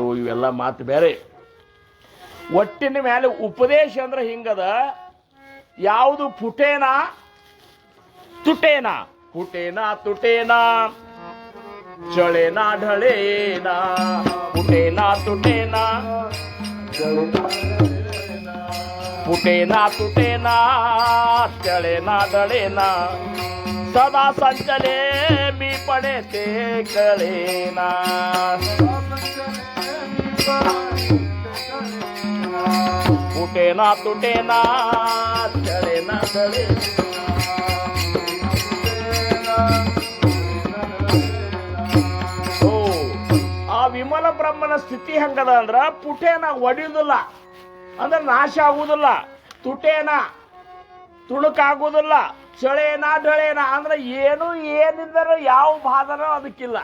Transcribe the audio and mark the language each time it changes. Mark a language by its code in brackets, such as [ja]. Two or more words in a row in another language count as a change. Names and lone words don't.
[kn] ಇವೆಲ್ಲ ಮಾತು ಬೇರೆ. ಒಟ್ಟಿನ ಮೇಲೆ ಉಪದೇಶ ಅಂದ್ರೆ ಹಿಂಗದ, ಯಾವುದು [mr] फुटेना तुटेना, फुटेना तुटेना चळेना ढळेना, फुटेना तुटेना फुटेना तुटेना चळेना ढळेना, सदा संचले मी पडते कळेना. फुटेना तुटेना चढेना [kn] ಓ ಆ ವಿಮಲ ಬ್ರಹ್ಮನ ಸ್ಥಿತಿ ಹಂಗದ ಅಂದ್ರ ಪುಟೇನ ಒಡಿಯುವುದಿಲ್ಲ ಅಂದ್ರೆ ನಾಶ ಆಗುವುದಿಲ್ಲ, ತುಟೇನ ತುಣುಕಾಗುವುದಿಲ್ಲ, [mr] चळेना ढळेना [kn] ಅಂದ್ರೆ ಏನಿದ್ದರೂ ಯಾವ ಬಾಧನೋ ಅದಕ್ಕಿಲ್ಲ.